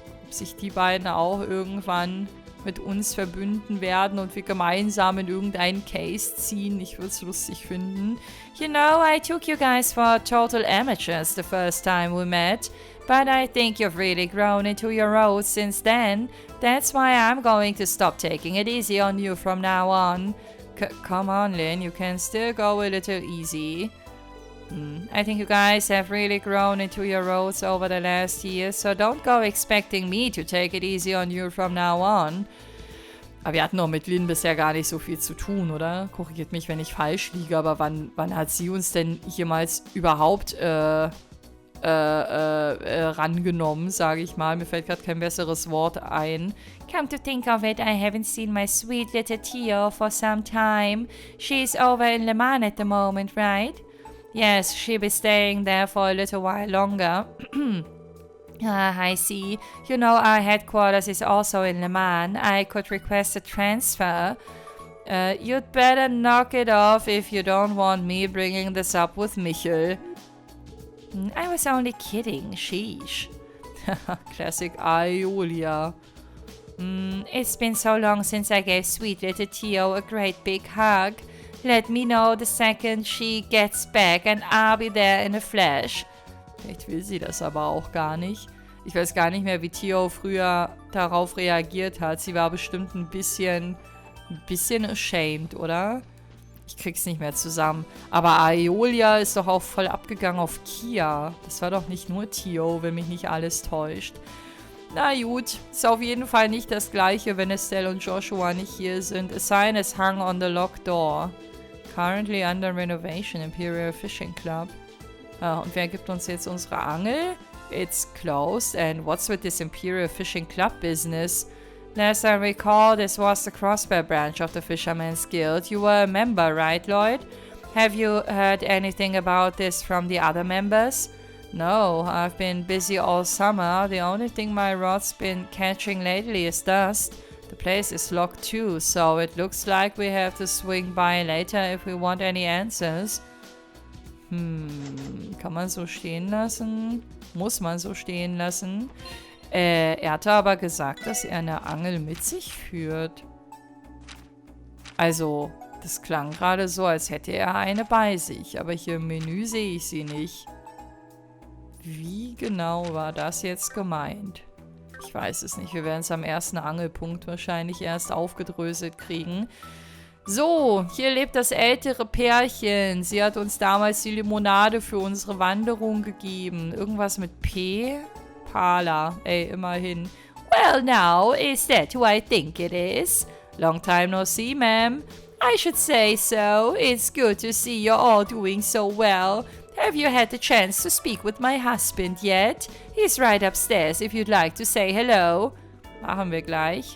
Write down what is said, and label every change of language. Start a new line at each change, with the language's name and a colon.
German: Ob sich die beiden auch irgendwann mit uns verbünden werden und wir gemeinsam in irgendeinen Case ziehen. Ich würde es lustig finden.
English: You know, I took you guys for total amateurs the first time we met. But I think you've really grown into your roles since then. That's why I'm going to stop taking it easy on you from now on. Come on, Lynn, you can still go a little easy. I think you guys have really grown into your roles over the last year, so don't go expecting me to take it easy on you from now on.
German: Aber wir hatten doch mit Lynn bisher gar nicht so viel zu tun, oder? Korrigiert mich, wenn ich falsch liege, aber wann hat sie uns denn jemals überhaupt rangenommen, sage ich mal. Mir fällt gerade kein besseres Wort ein.
English: Come to think of it, I haven't seen my sweet little TO for some time. She's over in Le Mans at the moment, right? Yes, she'll be staying there for a little while longer. I see. You know, our headquarters is also in Le Mans. I could request a transfer. You'd better knock it off if you don't want me bringing this up with Michel. I was only kidding, sheesh. Classic Aeolia. It's been so long since I gave sweet little Tio a great big hug. Let me know the second she gets back and I'll be there in a flash.
German: Vielleicht will sie das aber auch gar nicht. Ich weiß gar nicht mehr, wie Tio früher darauf reagiert hat. Sie war bestimmt ein bisschen ashamed, oder? Ich krieg's nicht mehr zusammen. Aber Aeolia ist doch auch voll abgegangen auf Kia. Das war doch nicht nur Tio, wenn mich nicht alles täuscht. Na gut, ist auf jeden Fall nicht das gleiche, wenn Estelle und Joshua nicht hier sind.
English: A sign is hung on the locked door. Currently under renovation, Imperial Fishing Club.
German: Und wer gibt uns jetzt unsere Angel?
English: It's closed. And what's with this Imperial Fishing Club business? As I recall, this was the Crossbow branch of the Fisherman's Guild. You were a member, right, Lloyd? Have you heard anything about this from the other members? No, I've been busy all summer. The only thing my rod's been catching lately is dust. The place is locked too, so it looks like we have to swing by later if we want any answers.
German: Kann man so stehen lassen? Muss man so stehen lassen? Er hatte aber gesagt, dass er eine Angel mit sich führt. Also, das klang gerade so, als hätte er eine bei sich, aber hier im Menü sehe ich sie nicht. Wie genau war das jetzt gemeint? Ich weiß es nicht. Wir werden es am ersten Angelpunkt wahrscheinlich erst aufgedröselt kriegen. So, hier lebt das ältere Pärchen. Sie hat uns damals die Limonade für unsere Wanderung gegeben. Irgendwas mit P? Pala. Ey, immerhin.
English: Well now, is that who I think it is? Long time no see, ma'am. I should say so. It's good to see you're all doing so well. Have you had the chance to speak with my husband yet? He's right upstairs if you'd like to say hello.
German: Machen wir gleich.